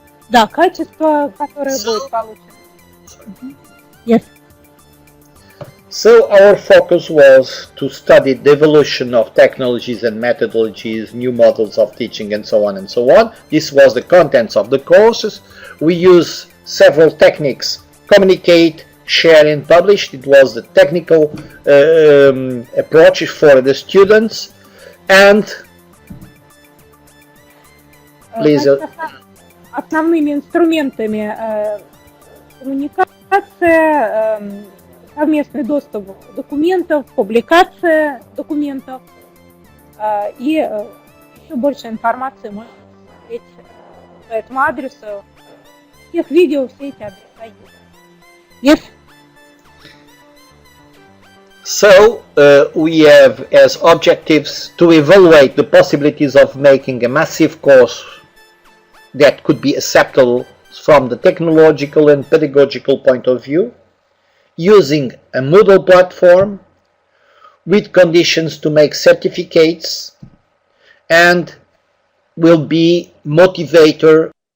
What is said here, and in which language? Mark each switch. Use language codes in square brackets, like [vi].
[ru] Да, качество, которое будет получено. [en] Yes. So our focus was to study the evolution of technologies and methodologies, new models of teaching, and so on and so on. This was the contents of the courses. We use several techniques: communicate, share, and publish. It was the technical approach for the students. And please. [ru] Основными инструментами коммуникация, совместный доступ документов, публикация документов и еще больше информации можно смотреть по этому адресу. Всех видео, все эти адреса есть. [en] Yes. So we have as objectives to evaluate the possibilities of making a massive course that could be acceptable from the technological and pedagogical point of view, using a Moodle platform with conditions to make certificates, and will be a motivated